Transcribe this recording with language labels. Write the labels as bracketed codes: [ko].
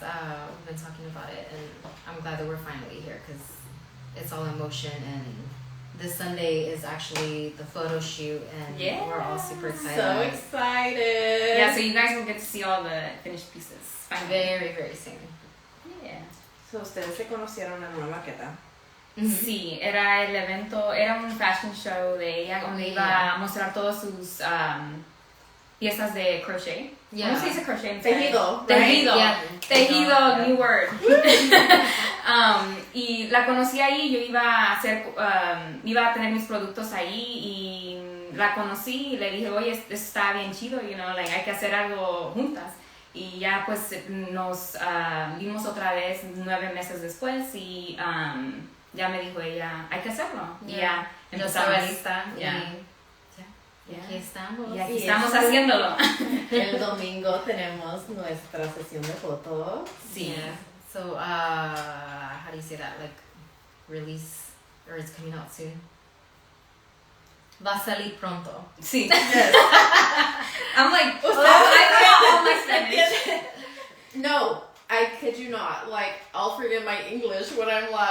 [en] We've been talking about it, and I'm glad that we're finally here because it's all in motion. And this Sunday is actually the photo shoot, and we're all super excited. So excited! Yeah, so you guys will get to see all the finished pieces. Very, very soon. Yeah. [es] So ustedes se conocieron en una maqueta. Sí, era el evento, era un fashion show de ella donde iba a mostrar todas sus piezas de crochet. ¿Cómo se dice crochet? Tejido. Tejido. [en] Yeah. Tejido, new word. [es] Y la conocí ahí, yo iba a tener mis productos ahí y la conocí y le dije, oye, esto está bien chido, [en] you know, like, [es] hay que hacer algo juntas. Y ya pues nos vimos otra vez 9 meses después y ya me dijo ella, hay que hacerlo. Y ya empezamos. Yo lista. Y aquí estamos. Y aquí estamos haciéndolo. El domingo tenemos nuestra sesión de fotos. Sí. [en] Yeah. So, how do you say that? Like, release, or it's coming out soon? [es] Va a salir pronto. Sí. [en] Yes. I'm like, I forgot all my Spanish. No, I kid you not. Like, I'll forget my English when I'm live.